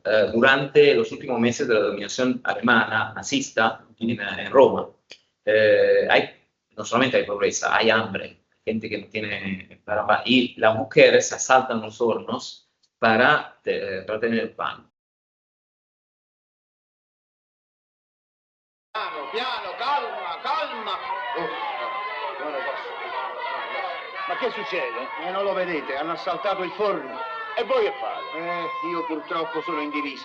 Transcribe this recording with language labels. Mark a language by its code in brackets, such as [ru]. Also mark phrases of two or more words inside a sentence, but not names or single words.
[es] Durante los últimos meses de la dominación alemana nazista en Roma. No solamente hay pobreza, hay hambre, gente que no tiene para, y las mujeres asaltan los hornos para tener el pan. [it] Piano, calma. Non lo posso. Ma che succede? Non lo vedete, hanno assaltato il forno. E voi che fate? Io purtroppo sono in divisa.